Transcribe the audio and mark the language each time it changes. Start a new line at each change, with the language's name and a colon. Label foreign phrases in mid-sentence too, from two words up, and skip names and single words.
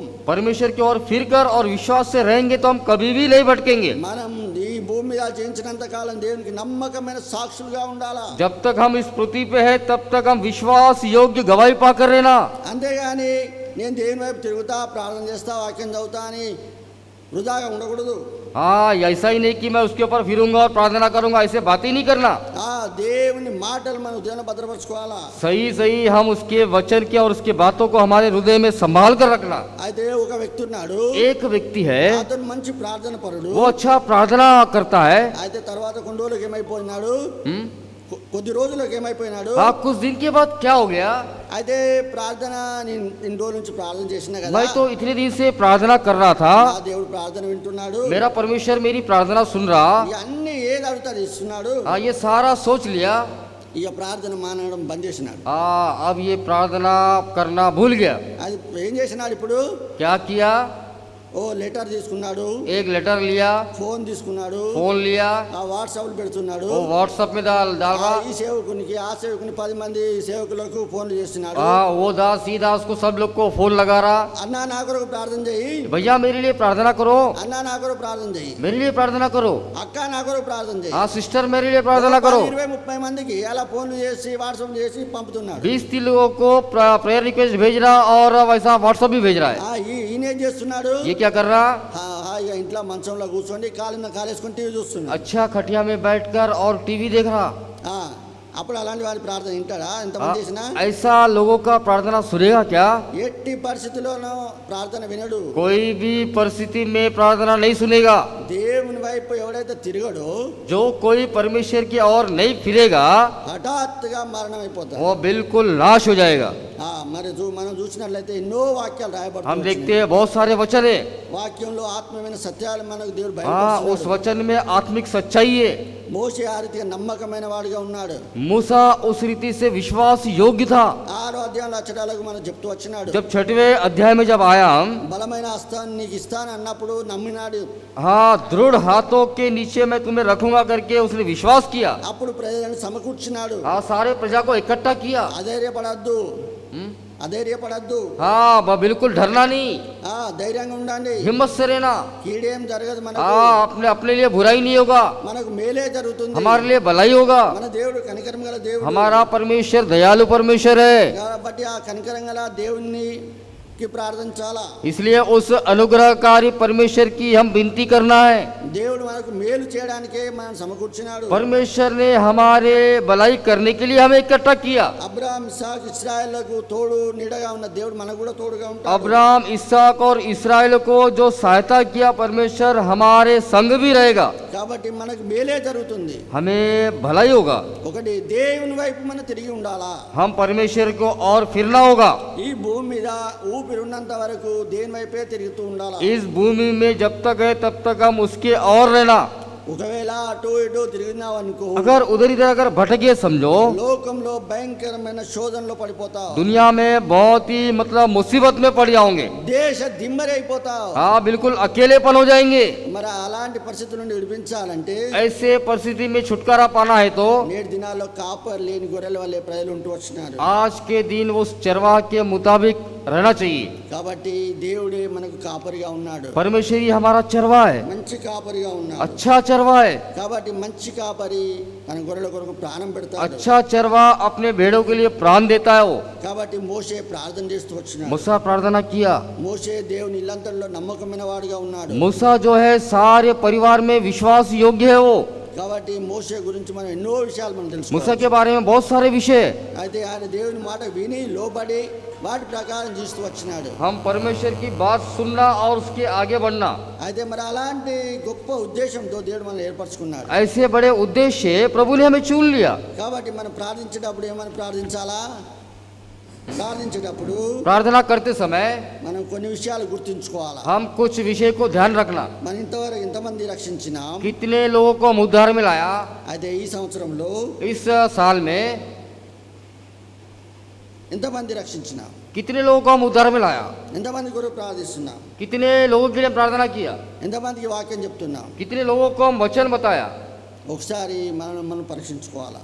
Hindi: परमेश्वर की ओर फिर कर और विश्वास से रहेंगे तो हम कभी भी नहीं भटकेंगे।
Telugu: మనం ఈ భూమి మీద జీవించినంత కాలం దేవునికి నమ్మకమైన సాక్షులుగా ఉండాలా.
Hindi: जब तक हम इस पृथ्वी पे है तब तक हम विश्वास योग्य गवाही पाकर रहना।
Telugu: అంతేగాని నేను దేవుని వైపు తిరుగుతా, ప్రార్థన చేస్తా, వాక్యం చదువుతా అని వృధాగా ఉండకూడదు.
Hindi: हाँ ऐसा ही नहीं कि मैं उसके ऊपर फिरूंगा और प्रार्थना करूंगा, ऐसे बात ही नहीं करना।
Telugu: దేవుని మాటలు మన హృదయంలో భద్రపరచుకోవాలా.
Hindi: सही सही हम उसके वचन के और उसके बातों को हमारे हृदय में संभाल कर रखना।
Telugu: అయితే ఒక వ్యక్తి ఉన్నాడు,
Hindi: एक व्यक्ति है
Telugu: అతను మంచి ప్రార్థన పరుడు.
Hindi: वो अच्छा प्रार्थना करता है।
Telugu: అయితే తర్వాత కొన్ని రోజులకు ఏమైపోయినాడు, కొద్ది రోజులకు ఏమైపోయినాడు,
Hindi: हाँ कुछ दिन के बाद क्या हो गया,
Telugu: అయితే ప్రార్థన నేను ఇన్ని రోజుల నుంచి ప్రార్థన చేసినా కదా,
Hindi: मैं तो इतने दिन से प्रार्थना कर रहा था,
Telugu: నా దేవుడు ప్రార్థన వింటున్నాడు,
Hindi: मेरा परमेश्वर मेरी प्रार्थना सुन रहा,
Telugu: ఇవన్నీ ఏది అడుగుతాడు ఇస్తున్నాడు.
Hindi: हाँ ये सारा सोच लिया,
Telugu: ఇక ప్రార్థన మానడం బంద్ చేసినాడు.
Hindi: हाँ अब ये प्रार्थना करना भूल गया।
Telugu: అది ఏం చేసినాడు ఇప్పుడు,
Hindi: क्या किया,
Telugu: ఓ లెటర్ తీసుకున్నాడు,
Hindi: एक लेटर लिया,
Telugu: ఫోన్ తీసుకున్నాడు,
Hindi: फोन लिया,
Telugu: ఆ వాట్సాప్ పెడుతున్నాడు.
Hindi: वो व्हाट्सएप में डाल रहा।
Telugu: ఈ సేవకునికి ఆ సేవకుని 10 మంది సేవకులకు ఫోన్లు చేస్తున్నాడు.
Hindi: हाँ, वो दास ही दास को सब लोग को फोन लगा रहा।
Telugu: అన్నా నా కొరకు ప్రార్థన చేయి,
Hindi: भैया मेरे लिए प्रार्थना करो,
Telugu: అన్నా నా కొరకు ప్రార్థన చేయి,
Hindi: मेरे लिए प्रार्थना करो।
Telugu: అక్క నా కొరకు ప్రార్థన చేయి.
Hindi: हाँ सिस्टर मेरे लिए प्रार्थना करो।
Telugu: 20-30 మందికి అలా ఫోన్లు చేసి వాట్సాప్ చేసి పంపుతున్నాడు.
Hindi: 20-30 लोगों को
English: prayer request
Hindi: भेज रहा और वैसा व्हाट्सएप भी भेज रहा है।
Telugu: ఈయన ఏం చేస్తున్నాడు?
Hindi: ये क्या कर रहा?
Telugu: హాయిగా ఇంట్లో మంచంలో కూర్చోండి, కాలేసుకొని టీవీ చూస్తున్నాడు.
Hindi: अच्छा खटिया में बैठकर और टीवी देख रहा।
Telugu: అప్పుడు అలాంటి వారి ప్రార్థన వింటాడా? ఎంతమంది చేసినా
Hindi: ऐसा लोगों का प्रार्थना सुनेगा क्या?
Telugu: ఎట్టి పరిస్థితుల్లోనూ ప్రార్థన వినడు.
Hindi: कोई भी परिस्थिति में प्रार्थना नहीं सुनेगा।
Telugu: దేవుని వైపు ఎవడైతే తిరగడో,
Hindi: जो कोई परमेश्वर की ओर नहीं फिरेगा,
Telugu: హఠాత్తుగా మరణం అయిపోతాడు.
Hindi: वो बिल्कुल नाश हो जाएगा।
Telugu: మరి మనం చూసినట్లయితే ఎన్నో వాక్యాలు
Hindi: हम
Telugu: రాయబడుతున్నాయి.
Hindi: देखते हैं बहुत सारे वचन है।
Telugu: వాక్యంలో ఆత్మమైన సత్యాలు మనకు దేవుడు
Hindi: हाँ,
Telugu: బయలుపరుస్తున్నాడు.
Hindi: उस वचन में आत्मिक सच्चाई है।
Telugu: మోషే ఆ రీతిగా నమ్మకమైన వాడిగా ఉన్నాడు.
Hindi: मूसा उस रीति से विश्वास योग्य था।
Telugu: 6వ అధ్యాయంలో అచ్చటాలకు మనం చెప్తూ వచ్చినాడు.
Hindi: जब 6वें अध्याय में जब आया हम,
Telugu: బలమైన హస్తాన్ని నీకు ఇస్తాను అన్నప్పుడు నమ్మినాడు.
Hindi: हाँ, दृढ़ हाथों के नीचे मैं तुम्हें रखूंगा करके उसने विश्वास किया।
Telugu: అప్పుడు ప్రజలను సమకూర్చినాడు.
Hindi: हाँ, सारे प्रजा को इकट्ठा किया।
Telugu: అధైర్యపడద్దు, అధైర్యపడద్దు,
Hindi: हाँ, बिल्कुल डरना नहीं,
Telugu: ధైర్యంగా ఉండండి.
Hindi: हिम्मत से रहना।
Telugu: కీడేం జరగదు మనకు,
Hindi: हाँ, अपने अपने लिए बुराई नहीं होगा,
Telugu: మనకు మేలే జరుగుతుంది.
Hindi: हमारे लिए भलाई होगा।
Telugu: మన దేవుడు కనికరం గల దేవుడు.
Hindi: हमारा परमेश्वर दयालु परमेश्वर है,
Telugu: కాబట్టి ఆ కనికరం గల దేవుని కి ప్రార్థించాలా.
Hindi: इसलिए उस अनुग्रहकारी परमेश्वर की हम विनती करना है।
Telugu: దేవుడు మనకు మేలు చేయడానికే మనం సమకూర్చినాడు.
Hindi: परमेश्वर ने हमारे भलाई करने के लिए हमें इकट्ठा किया।
Telugu: అబ్రహాం ఇస్సాకు ఇశ్రాయేలుకు తోడు నీడగా ఉన్న దేవుడు మనకు కూడా తోడుగా ఉంటాడు.
Hindi: अब्राहम इसहाक और इस्राएल को जो सहायता किया, परमेश्वर हमारे संग भी रहेगा।
Telugu: కాబట్టి మనకు మేలే జరుగుతుంది.
Hindi: हमें भलाई होगा।
Telugu: ఒకటి దేవుని వైపు మనం తిరిగి ఉండాలా.
Hindi: हम परमेश्वर को और फिरना होगा।
Telugu: ఈ భూమి మీద ఊపిరి ఉన్నంత వరకు దేని వైపే తిరుగుతూ ఉండాలా.
Hindi: इस भूमि में जब तक है तब तक हम उसके और रहना।
Telugu: ఒకవేళ అటు ఇటు తిరిగినావు అనుకో,
Hindi: अगर उधर इधर अगर भटके समझो,
Telugu: లోకంలో భయంకరమైన శోధనలో పడిపోతావు.
Hindi: दुनिया में बहुत ही मतलब मुसीबत में पड़ जाओगे।
Telugu: దేశ దిమ్మరైపోతావు.
Hindi: हाँ, बिल्कुल अकेलेपन हो जाएंगे।
Telugu: మరి అలాంటి పరిస్థితుల నుండి విడిపించాలంటే
Hindi: ऐसे परिस्थिति में छुटकारा पाना है तो
Telugu: నేటి దినాల్లో కాపర్ లేని గొర్రెల వల్లే ప్రజలు ఉంటూ వచ్చినారు.
Hindi: आज के दिन उस चरवाह के मुताबिक रहना चाहिए।
Telugu: కాబట్టి దేవుడే మనకు కాపరిగా ఉన్నాడు.
Hindi: परमेश्वर ही हमारा चरवाह है,
Telugu: మంచి కాపరిగా ఉన్నాడు.
Hindi: अच्छा चरवाह है।
Telugu: కాబట్టి మంచి కాపరి మన గొర్రెల కొరకు ప్రాణం పెడతాడు.
Hindi: अच्छा चरवाह अपने भेड़ों के लिए प्राण देता है। वो
Telugu: కాబట్టి మోషే ప్రార్థన చేస్తూ వచ్చినాడు.
Hindi: मूसा प्रार्थना किया।
Telugu: మోషే దేవుని ఇల్లంతలో నమ్మకమైన వాడిగా ఉన్నాడు.
Hindi: मूसा जो है सारे परिवार में विश्वास योग्य है। वो
Telugu: కాబట్టి మోషే గురించి మనం ఎన్నో విషయాలు మనం
Hindi: मूसा
Telugu: తెలుసుకోవాలి.
Hindi: के बारे में बहुत सारे विषय है।
Telugu: అయితే ఆయన దేవుని మాట విని లోబడి వాటి ప్రకారం జీస్తూ వచ్చినాడు.
Hindi: हम परमेश्वर की बात सुनना और उसके आगे बढ़ना,
Telugu: అయితే మరి అలాంటి గొప్ప ఉద్దేశంతో దేవుడు మనల్ని ఏర్పరచుకున్నాడు.
Hindi: ऐसे बड़े उद्देश्य प्रभु ने हमें चुन लिया।
Telugu: కాబట్టి మనం ప్రార్థించేటప్పుడు ఏమని ప్రార్థించాలా? ప్రార్థించేటప్పుడు
Hindi: प्रार्थना करते समय
Telugu: మనం కొన్ని విషయాలు గుర్తుంచుకోవాలా.
Hindi: हम कुछ विषय को ध्यान रखना।
Telugu: మనం ఇంతవరకు ఇంతమంది రక్షించినాం.
Hindi: कितने लोगों को हम उद्धार में लाया
Telugu: అయితే ఈ సంవత్సరంలో
Hindi: इस साल में,
Telugu: ఎంతమంది రక్షించినాం,
Hindi: कितने लोगों को हम उद्धार में लाया,
Telugu: ఎంతమంది కొరకు ప్రార్థిస్తున్నాం,
Hindi: कितने लोगों के लिए प्रार्थना किया,
Telugu: ఎంతమందికి వాక్యం చెప్తున్నాం.
Hindi: कितने लोगों को हम वचन बताया।
Telugu: ఒకసారి మనం పరీక్షించుకోవాలా.